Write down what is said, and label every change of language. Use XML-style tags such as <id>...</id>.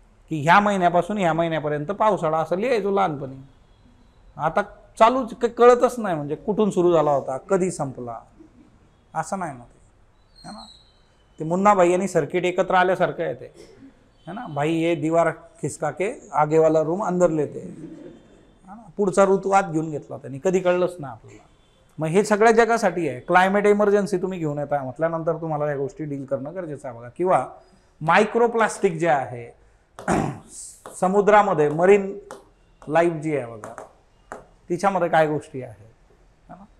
<mr>की ह्या महिन्यापासून ह्या महिन्यापर्यंत पावसाळा असं लिहायचो लहानपणी. आता चालूच कळतच नाही, म्हणजे कुठून सुरू झाला होता कधी संपला असं नाही ना. है ना, ते मुन्ना भाई यांनी सर्किट एकत्र आल्यासारखं आहे ते, है ना.</mr> <hi>भाई ये दीवार खिसका के आगे वाला रूम अंदर लेते, है ना.</hi> <mr>पुढचा ऋतू आत घेऊन घेतला त्यांनी, कधी कळलंच नाही आपल्याला. मग हे सगळ्या जगासाठी आहे. क्लायमेट इमर्जन्सी तुम्ही घेऊन येता म्हटल्यानंतर तुम्हाला या गोष्टी डील करणं गरजेचं आहे बघा. किंवा मायक्रोप्लास्टिक जे आहे समुद्रामध्ये, मरीन लाईफ जी आहे बघा, तिच्यामध्ये काय गोष्टी आहेत.</mr>